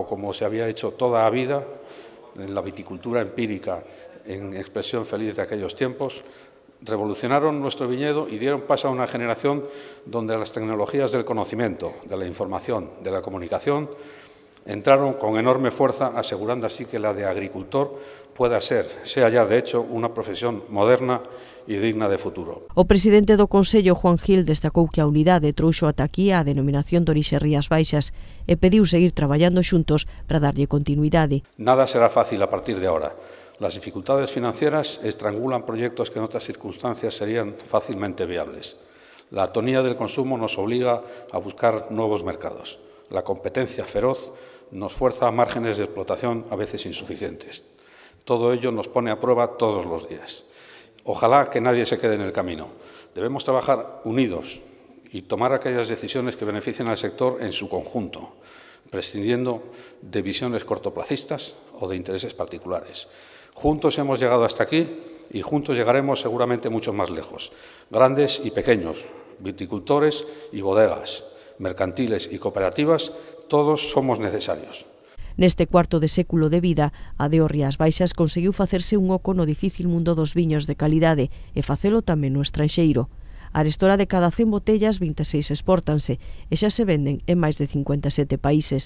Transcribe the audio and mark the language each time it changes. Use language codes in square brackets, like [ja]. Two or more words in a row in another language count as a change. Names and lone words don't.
[es] como se había hecho toda la vida, en la viticultura empírica, en expresión feliz de aquellos tiempos, revolucionaron nuestro viñedo y dieron paso a una generación donde las tecnologías del conocimiento, de la información, de la comunicación, entraron con enorme fuerza, asegurando así que la de agricultor sea ya de hecho [gl] unha profesión moderna e digna de futuro. O presidente do Consello, Juan Gil, destacou que a unidade trouxo ata aquí a denominación de orixe Rías Baixas e pediu seguir traballando xuntos para darlle continuidade. [es] Nada será fácil a partir de ahora. Las dificultades financieras estrangulan proyectos que en otras circunstancias serían fácilmente viables. La atonía del consumo nos obliga a buscar nuevos mercados. La competencia feroz nos fuerza a márgenes de explotación a veces insuficientes. Todo ello nos pone a prueba todos los días. Ojalá que nadie se quede en el camino. Debemos trabajar unidos y tomar aquellas decisiones que beneficien al sector en su conjunto, prescindiendo de visiones cortoplacistas o de intereses particulares. Juntos hemos llegado hasta aquí y juntos llegaremos seguramente mucho más lejos. Grandes y pequeños, viticultores y bodegas, mercantiles y cooperativas, todos somos necesarios. [gl] Neste cuarto de século de vida, a DO Rías Baixas conseguiu facerse un oco no difícil mundo dos viños de calidade e facelo tamén no estranxeiro. Arestora de cada 100 botellas, 26 exportanse e xa se venden en máis de 57 países.